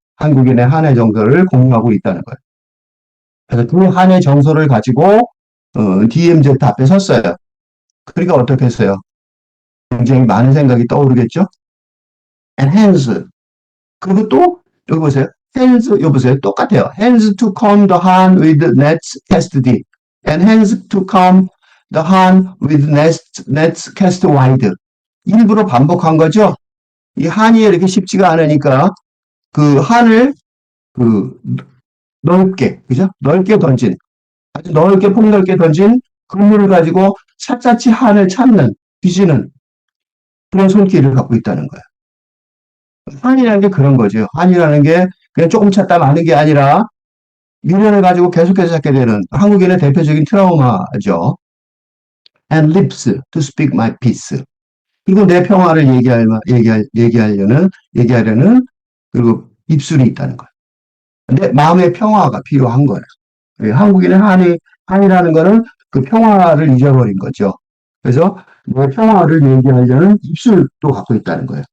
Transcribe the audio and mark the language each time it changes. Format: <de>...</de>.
<ko>한국인의 한해 정서를 공유하고 있다는 거예요. 그래서 그 한해 정서를 가지고 DMZ 앞에 섰어요. 그러니까 어떻게 했어요? 굉장히 많은 생각이 떠오르겠죠?</ko> <en>And hands.</en> <ko>그리고 또 여기 보세요. hands 여기 보세요. 똑같아요.</ko> <en>hands to comb the hand with nets cast deep. and hands to comb the hand with nets cast wide.</en> <ko>일부러 반복한 거죠. 이 한이 이렇게 쉽지가 않으니까 그 한을 그 넓게, 그죠? 넓게 던진, 아주 넓게 폭넓게 던진 그물을 가지고 샅샅이 한을 찾는, 뒤지는 그런 손길을 갖고 있다는 거예요. 한이라는 게 그런 거죠. 한이라는 게 그냥 조금 찾다 마는 게 아니라 미련을 가지고 계속해서 찾게 되는 한국인의 대표적인 트라우마죠.</ko> <en>And lips to speak my peace.</en> <ko>그리고 내 평화를 얘기하려는 그리고 입술이 있다는 거예요. 내 마음의 평화가 필요한 거예요. 한국인의 한이라는 거는 그 평화를 잊어버린 거죠. 그래서 내 평화를 얘기하려는 입술도 갖고 있다는 거예요.</ko>